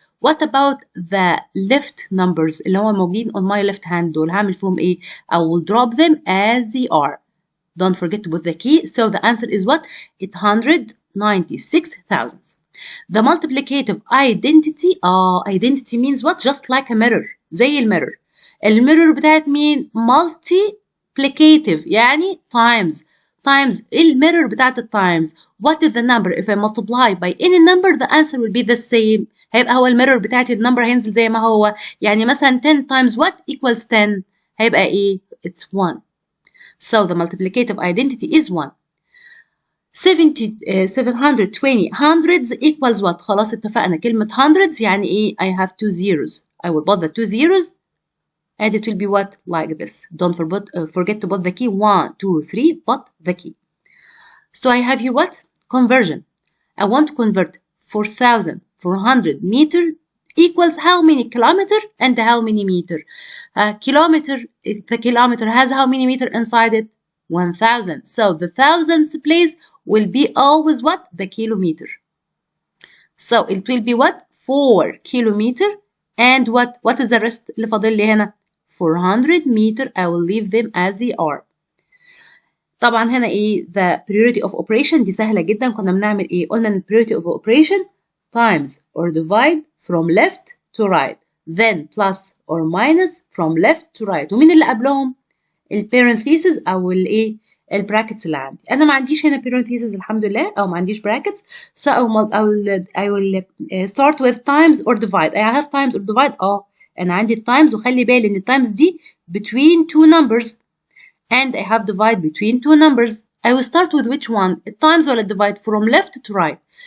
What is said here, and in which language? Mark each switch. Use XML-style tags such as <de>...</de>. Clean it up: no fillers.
<en>What about the left numbers</en> <ar>اللي هو موجودين</ar> <en>on my left hand</en> <ar>دول هعمل فيهم ايه؟</ar> <en>I will drop them as they are. Don't forget to put the key. So the answer is what? 896,000. The multiplicative identity. Identity means what? Just like a mirror.</en> <ar>زي الميرور. الميرور بتاعت مين؟ multiplicative يعني times. Times الميرور بتاعت التايمز.</ar> <en>What is the number? If I multiply by any number the answer will be the same.</en> <ar>هيبقى هو الميرور بتاعتي النمبر هينزل زي ما هو. يعني مثلا 10 times what equals 10 هيبقى ايه؟</ar> <en>It's 1. So the multiplicative identity is 1. 720 hundreds equals what?</en> <ar>خلاص اتفقنا كلمة hundreds يعني ايه؟</ar> <en>I have 2 zeros. I will put the 2 zeros and it will be what? Like this. Don't forget to put the key 1, 2, 3, put the key. So I have here what? Conversion. I want to convert 4,400 meter equals how many kilometer and how many meter? Kilometer, the kilometer has how many meter inside it? 1,000. So the thousands place will be always what? The kilometer. So it will be what? 4 kilometer and what? What is the rest</en> <ar>اللي فاضل لي هنا?</ar> <en>400 meter. I will leave them as they are.</en> <ar>طبعا هنا ايه</ar> <en>the priority of operation</en> <ar>دي سهلة جدا. كنا بنعمل ايه؟ قلنا ان</ar> <en>priority of operation times or divide from left to right</en> <ar>then plus or minus from left to right. ومين اللي قبلهم؟ البارنثيسز او الايه البراكتس اللي عندي. انا ما عنديش هنا parentheses الحمد لله او ما عنديش brackets.</ar> <en>So I will start with times or divide. I have times or divide.</en> <ar>انا عندي times وخلي بالي ان times دي</ar> <en>between two numbers and I have divide between two numbers. I will start with which one? Times ولا divide from left to right.</en>